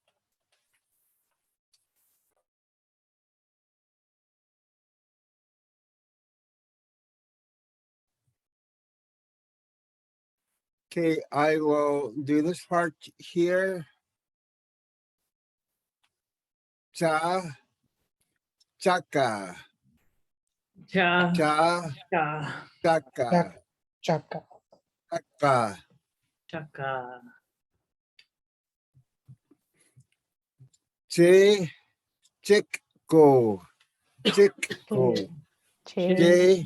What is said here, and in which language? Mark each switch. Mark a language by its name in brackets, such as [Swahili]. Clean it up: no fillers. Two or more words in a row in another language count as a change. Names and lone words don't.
[English] Okay, I will do this part here. Cha, chaka, Cha, cha, cha, chaka, Chaka. chaka. chaka. Che, chick-go, chick-go, che,